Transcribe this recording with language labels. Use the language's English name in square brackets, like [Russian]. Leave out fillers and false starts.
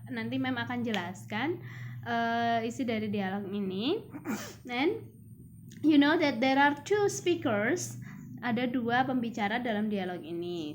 [Indonesian] Nanti Mem akan jelaskan isi dari dialog ini. [English] And you know that there are two speakers. [Indonesian] Ada dua pembicara dalam dialog ini.